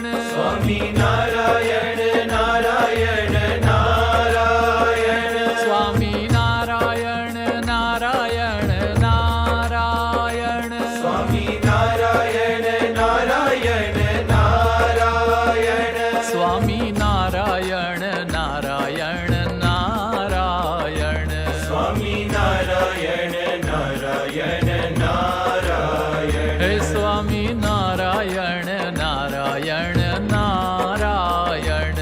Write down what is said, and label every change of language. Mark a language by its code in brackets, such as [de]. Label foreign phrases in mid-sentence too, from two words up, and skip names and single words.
[gu] स्वामी नारायण नारायण नारायण स्वामी नारायण नारायण नारायण स्वामी नारायण नारायण नारायण સ્વામી નારાયણ નારાયણ નારાયણ સ્વામી નારાયણ નારાયણ નારાયણ હે સ્વામી નારાયણ નારાયણ નારાયણ